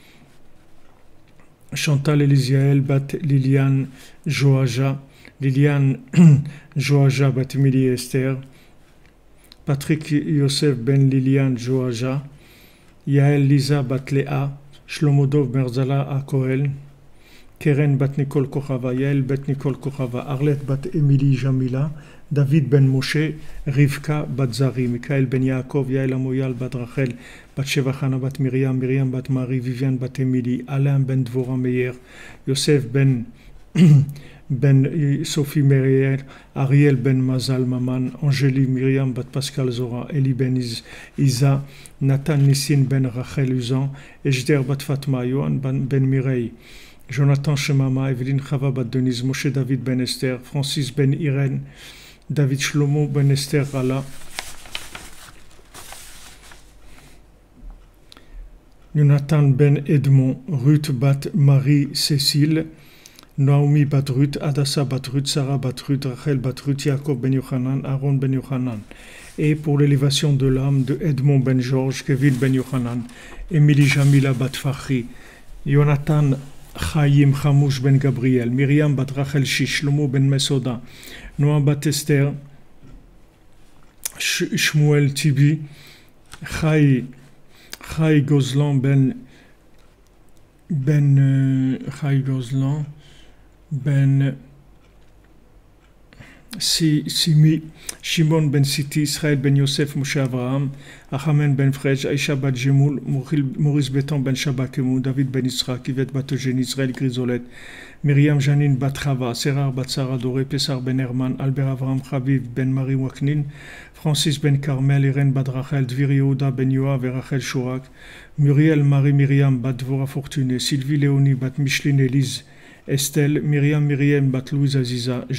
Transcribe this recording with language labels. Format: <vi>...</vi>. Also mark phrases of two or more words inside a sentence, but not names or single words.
<fr>Chantal Elisiael Bat Liliane Joaja, Liliane Joaja Bat Emily Esther, Patrick Yosef Ben Liliane Joaja, Yael Lisa Bat Léa, Shlomodov Merzala à Koel, Keren Bat Nicole Kochava, Yael Bat Nicole Kochava, Arlette Bat Emily Jamila, David Ben Moshe, Rivka Bat Zari, Michael Ben Yaakov, Yael Amoyal Bat Rachel, Bat Shevachana Bat Myriam, Myriam Bat Marie, Viviane Bat Emily, Alain Ben Dvora Meyer, Yosef Ben Sophie Meriel, Ariel Ben Mazal Maman, Angélie Myriam Bat Pascal Zora, Eli Ben Isa, Nathan Nissin Ben Rachel Uzan, Ejder Bat Fatma, Yohan Ben Mireille, Jonathan Shemama, Evelyne Chava Bat Denise, Moshe David Ben Esther, Francis Ben Irène, David Shlomo Ben Esther Rala, Jonathan Ben Edmond, Ruth Bat Marie Cécile, Naomi Batrut, Adassa Batrut, Sarah Batrut, Rachel Batrut, Yaakov Ben Yochanan, Aaron Ben Yochanan. Et pour l'élévation de l'âme de Edmond Ben Georges, Kevin Ben Yochanan, Émilie Jamila Bat Fahri, Jonathan Chaim Chamouche Ben Gabriel, Myriam Bat Rachel Shish, Shlomo Ben Mesoda, Noah Bat Esther, Shmuel Tibi, Chai Gozlan Chai Gozlan Ben Simi, Shimon Ben Siti, Israël Ben Yosef, Moshe Avraham, Achamen Ben Frej, Aisha Bat Jemoul, Maurice Beton Ben Shabakemou, David Ben Israq, Yvette Bat Eugène, Israël Grisolet, Myriam Janine Bat Chava, Serar Bat Sarah Doré, Pessar Ben Herman, Albert Avraham Chaviv Ben Marie Waknin, Francis Ben Carmel, Irène Bat Rachel, Dvir Yehuda Ben Yoav et Rachel Chourak, Muriel Marie Myriam Bat Dvora Fortuné, Sylvie Léonie Bat Micheline Élise, Estelle, Myriam Bat Louise Aziza, Jacques</fr>